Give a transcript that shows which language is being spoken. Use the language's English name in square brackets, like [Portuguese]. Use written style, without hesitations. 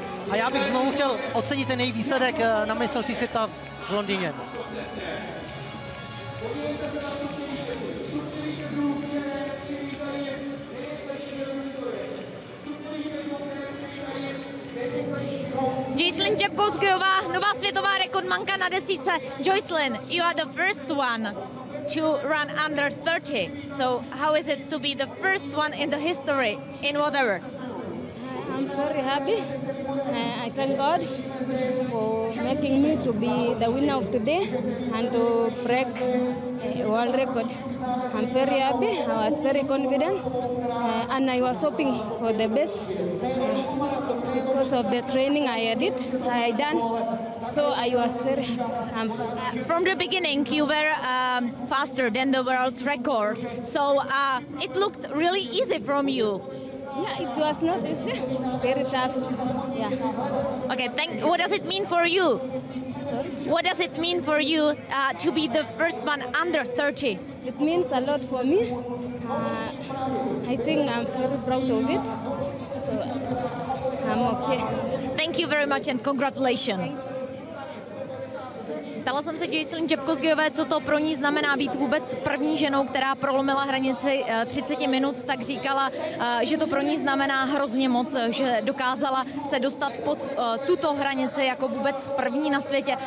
[Czech] A já bych znovu chtěl ocenit ten její výsledek na mistrovství světa v Londýně. Joycelyn Jepkosgejová, nová světová rekordmanka na desítce. [English] Joycelyn, you are the first one to run under 30. So how is it to be the first one in the history in whatever? I'm very happy. I thank God for making me to be the winner of today and to break a world record. I'm very happy. I was very confident and I was hoping for the best because of the training I done. So I was very happy. From the beginning, you were faster than the world record. So it looked really easy from you. Yeah, it was not easy. Very tough. Yeah. Okay. What does it mean for you? Sorry? What does it mean for you to be the first one under 30? It means a lot for me. I think I'm very proud of it. So I'm okay. Thank you very much and congratulations. [Czech] Ptala jsem se Joycelyn Jepkosgejové, co to pro ní znamená být vůbec první ženou, která prolomila hranici 30 minut, tak říkala, že to pro ní znamená hrozně moc, že dokázala se dostat pod tuto hranici jako vůbec první na světě.